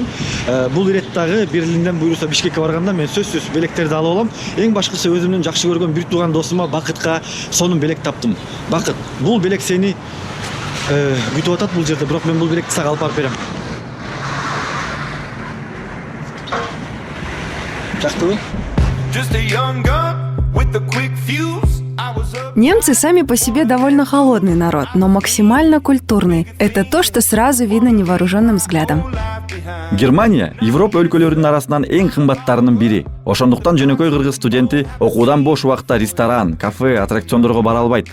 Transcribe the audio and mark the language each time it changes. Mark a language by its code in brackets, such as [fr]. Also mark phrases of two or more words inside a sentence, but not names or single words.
[ky] Бул ирет дагы Берлинден буюрса Бишкекке барганда мен сөзсүз белектерди алып алам. Эң башкысы өзүмдүн жакшы көргөн бир тууган досума Бакытка сонун белек таптым. Бакыт, бул белек сени күтүп атат бул жерде, бирок мен бул белекти сага алып барып берем. Жактыбы? [ru] Немцы сами по себе довольно холодный народ, но максимально культурный. Это то, что сразу видно невооруженным взглядом. [ky] Германия Европа өлкөлөрүнүн арасынан эң кымбаттарынын бири. Ошондуктан жөнөкөй кыргыз студенти окуудан бош убакта ресторан, кафе, аттракциондорго бара албайт.